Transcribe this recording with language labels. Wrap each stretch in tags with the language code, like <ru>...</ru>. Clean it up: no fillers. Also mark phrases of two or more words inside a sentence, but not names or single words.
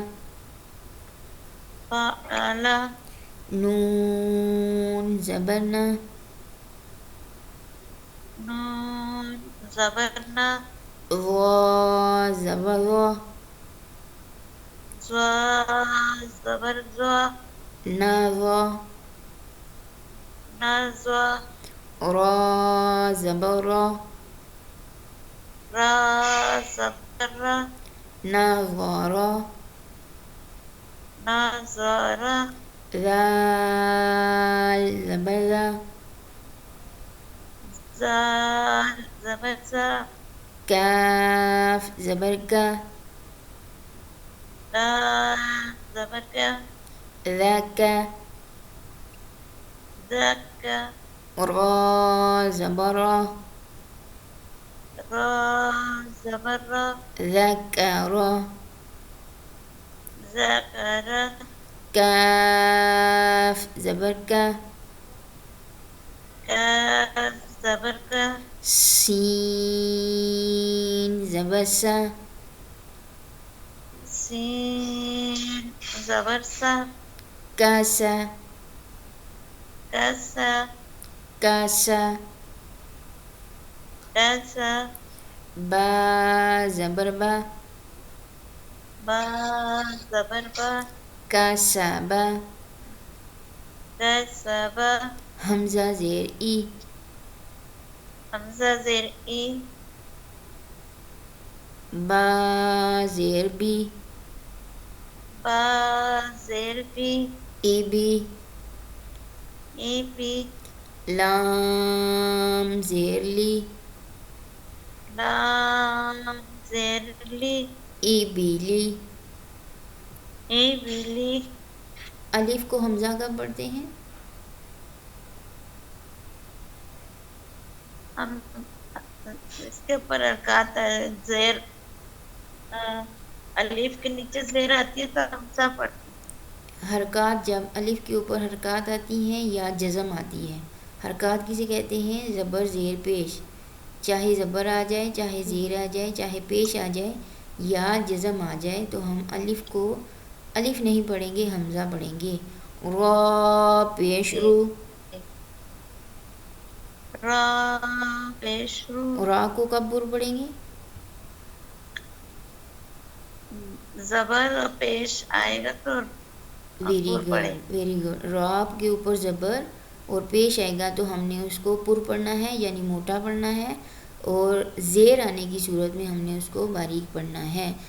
<ur>فعل، نون زبر نا، نون زبر نا، ظا زبر ظا، زوا زبر زوا، نظا، نزوا، را زبر را، را زبر را، نظر، نظر، ذال زبر ذا، زال زبر زا، کاف زبر کا، دال زبر کا، ذاک، ذاک، را زبر را، را زبر را، ذکر، ذکر، کاف زبر کا، کاف زبر کا، سین زبر سا، سین زبر سا، کاسا، کاسا، کاسا، کاسا، با زبر با، با زبر با، کاسا با، کاسبا، حمزہ زیر ای، حمزہ زیر ای، با زیر بی، با زیر بی، ای بی، ای بی، لام زیر لی، لام زیر لی، ای بی لی۔ ای بی لی۔ الف کو حمزہ کب پڑھتے ہیں؟ ہم اس کے اوپر حرکات ہے، زیر الف کے نیچے زیر آتی ہے تو حمزہ پڑھتے ہیں۔ حرکات جب الف کے اوپر حرکات آتی ہیں یا جزم آتی ہے، حرکات کسے کہتے ہیں؟ زبر زیر پیش، چاہے زبر آ جائے، چاہے زیر آ جائے، چاہے پیش آ جائے یا جزم آ جائے تو ہم الف کو الف نہیں پڑھیں گے، حمزہ پڑھیں گے۔ را پیش رو، را پیش رو، را کو کب بر پڑھیں گے؟ زبر پیش آئے گا تو ویری عبور پڑے۔</ur> <en>Good, very good.</en> <ur>را کے اوپر زبر اور پیش آئے گا تو ہم نے اس کو پر پڑھنا ہے یعنی موٹا پڑھنا ہے، اور زیر آنے کی صورت میں ہم نے اس کو باریک پڑھنا ہے.</ur>